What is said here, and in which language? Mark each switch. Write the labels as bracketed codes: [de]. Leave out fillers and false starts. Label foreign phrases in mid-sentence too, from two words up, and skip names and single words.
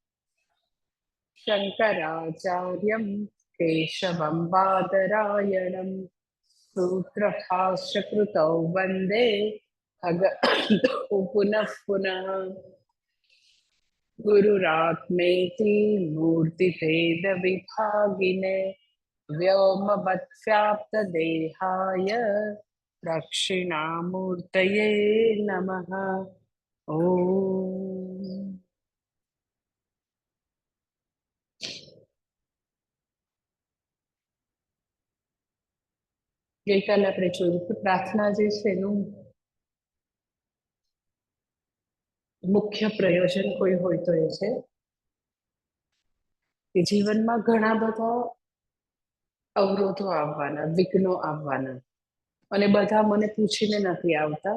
[sa] शङ्कराचार्यं केशवं बादरायणं सूत्रभाष्यकृतौ वन्दे भगवन्तौ पुनः पुनः। गुरुरात्मेति मूर्तिभेदविभागिने व्योमवद्व्याप्तदेहाय दक्षिणामूर्तये नमः। [gu] ॐ ગઈકાલે આપણે જોયું કે પ્રાર્થના જે છે એનું મુખ્ય પ્રયોજન કોઈ હોય તો એ છે કે જીવનમાં ઘણા બધા અવરોધો આવવાના, વિઘ્નો આવવાના, અને બધા મને પૂછીને નથી આવતા.